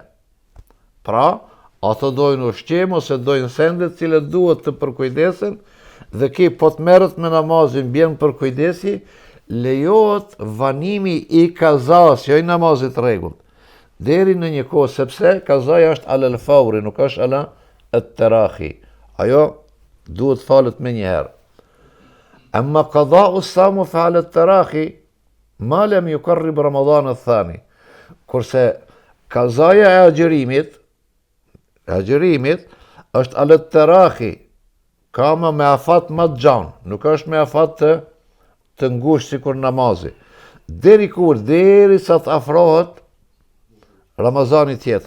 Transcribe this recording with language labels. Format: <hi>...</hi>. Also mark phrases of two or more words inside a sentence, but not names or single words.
<sq>Pra, ato dojnë ushqim ose dojnë sendet cilët duhet të përkujdesen, dhe ki po të merret me namazin bjen përkujdesi, lejohet vanimi i kazas, jo i namazit rregullt, deri në një kohë, sepse kazaja është</sq> <ar>على الفور,</ar> <sq>nuk është</sq> <ar>على التراخي.</ar> <sq>Ajo duhet falet me njëherë.</sq> <ar>أما قضاء الصوم فعلى التراخي ما لم يقرب رمضان الثاني.</ar> <sq>Kurse kazaja e agjërimit është</sq> <ar>على التراخي,</ar> <sq>ka me afat më të gjanë, nuk është me afat të ngushtë sikur namazi. Deri sa të afrohet Ramazani tjetër.</sq>